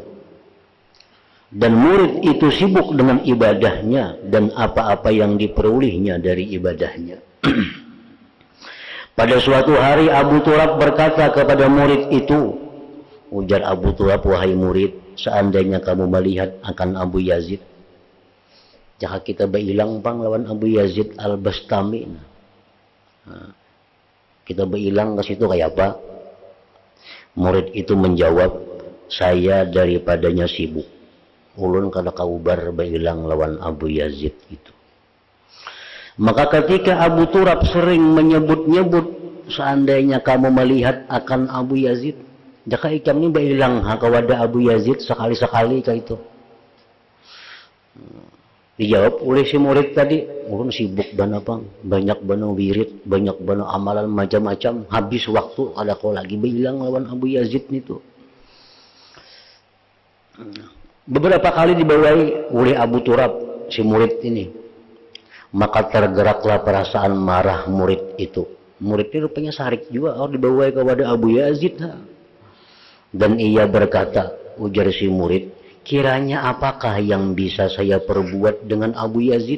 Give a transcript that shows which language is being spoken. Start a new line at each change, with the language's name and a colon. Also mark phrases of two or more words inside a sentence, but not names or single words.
Indonesian: Dan murid itu sibuk dengan ibadahnya dan apa-apa yang diperolehnya dari ibadahnya. Pada suatu hari Abu Turab berkata kepada murid itu, ujar Abu Turab, wahai murid, seandainya kamu melihat akan Abu Yazid,
Banjar: jika kita berilang pang lawan Abu Yazid Al-Bastami, kita berilang ke situ kayak apa?
Indonesian: Murid itu menjawab, saya daripadanya sibuk.
Banjar: Ulun kada kaubar berilang lawan Abu Yazid itu.
Indonesian: Maka ketika Abu Turab sering menyebut-nyebut, seandainya kamu melihat akan Abu Yazid,
Banjar: jaka ikam ni bailang kawada Abu Yazid sekali-sekali ka itu.
Indonesian: Dijawab oleh si murid tadi,
Banjar: ulun sibuk bana pang, banyak bana wirid, banyak bana amalan macam-macam, habis waktu kada kau lagi bailang lawan Abu Yazid itu.
Indonesian: Beberapa kali dibawai oleh Abu Turab si murid ini. Maka tergeraklah perasaan marah murid itu. Murid ini rupanya sarik juga, dibawa kepada Abu Yazid. Dan ia berkata, ujar si murid, kiranya apakah yang bisa saya perbuat dengan Abu Yazid?